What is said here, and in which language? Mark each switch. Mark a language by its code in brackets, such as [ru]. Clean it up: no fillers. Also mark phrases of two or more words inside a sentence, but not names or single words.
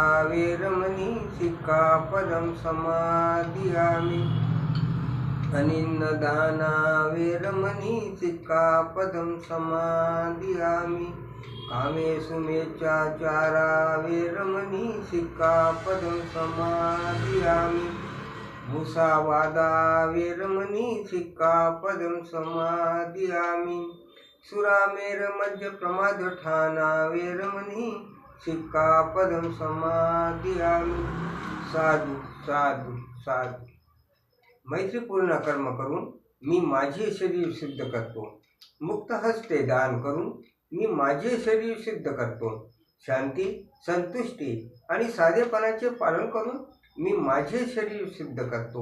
[pi] वेरमणि सिक्खापदं समादियामि अनिन्नदाना वेरमणि सिक्खापदं समादियामि कामेषु मेच्चाचारा वेरमणि सिक्खापदं समादियामि मुसावादा वेरमणि सिक्खापदं समादियामि सुरामेरमद्यप्रमादठाना वेरमणि सिक्खापदं समादियामि साधु साधु साधु [mr] मैत्रीपूर्ण कर्म करून मी माझे शरीर सिद्ध करतो. मुक्त हस्ते दान करून मी माझे शरीर सिद्ध करतो. शांती संतुष्टी आणि साधेपणाचे पालन करून मी माझे शरीर सिद्ध करतो.